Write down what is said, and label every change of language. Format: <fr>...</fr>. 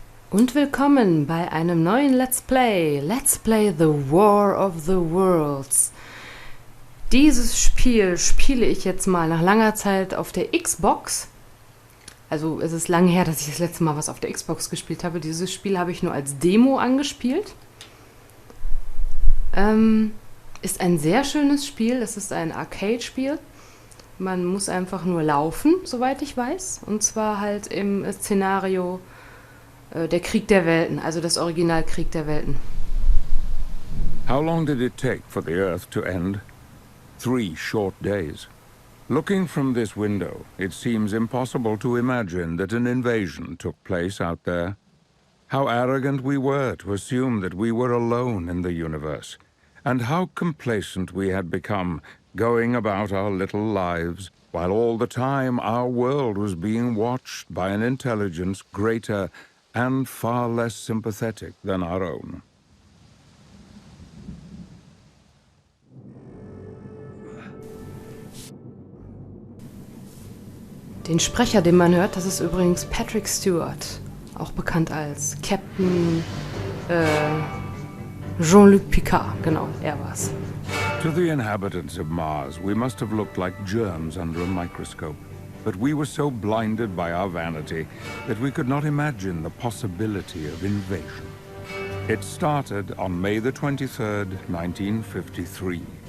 <de>Und willkommen bei einem neuen Let's Play.</de> <en>Let's Play The War of the Worlds.</en> <de>Dieses Spiel spiele ich jetzt mal nach langer Zeit auf der Xbox. Also es ist lange her, dass ich das letzte Mal was auf der Xbox gespielt habe. Dieses Spiel habe ich nur als Demo angespielt. Ist ein sehr schönes Spiel. Es ist ein Arcade-Spiel. Man muss einfach nur laufen, soweit ich weiß. Und zwar halt im Szenario der Krieg der Welten, also das Original Krieg der Welten.</de> <en>How long did it take for the Earth to end? 3 short days. Looking from this window, it seems impossible to imagine that an invasion took place out there. How arrogant we were to assume that we were alone in the universe, and how complacent we had become, going about our little lives, while all the time our world was being watched by an intelligence greater and far less sympathetic than our own.</en> <de>Den Sprecher, den man hört, das ist übrigens Patrick Stewart, auch bekannt als Captain Jean-Luc Picard, genau, er war's.</de> <en>To the inhabitants of Mars, we must have looked like germs under a microscope. But we were so blinded by our vanity that we could not imagine the possibility of invasion. It started on May the 23rd, 1953.</en>